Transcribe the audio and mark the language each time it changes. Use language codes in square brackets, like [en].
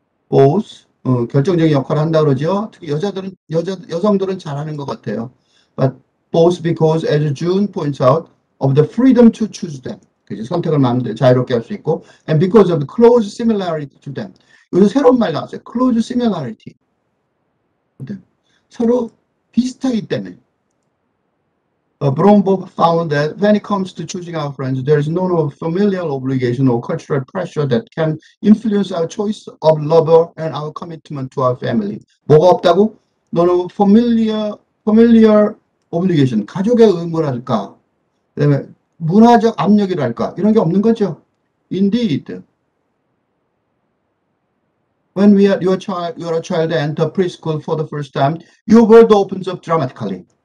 [ko] both 결정적인 역할을 한다 그러죠. 특히 여성들은 잘하는 것 같아요. [en] But both because, as June points out, of the freedom to choose them. [ko] 그죠? 선택을 마음대로 자유롭게 할 수 있고, [en] and because of the close similarity to them. [ko] 요새 새로운 말 나왔어요. close similarity. 서로 비슷하기 때문에. [en] Brombo found that when it comes to choosing our friends, there is no familial obligation or cultural pressure that can influence our choice of lover and our commitment to our family. [ko] 뭐가 없다고? 너는 familiar obligation, 가족의 의무랄까, 그다음에 문화적 압력이랄까, 이런 게 없는 거죠. [en] Indeed, when you're a child enter preschool for the first time, your world opens up dramatically.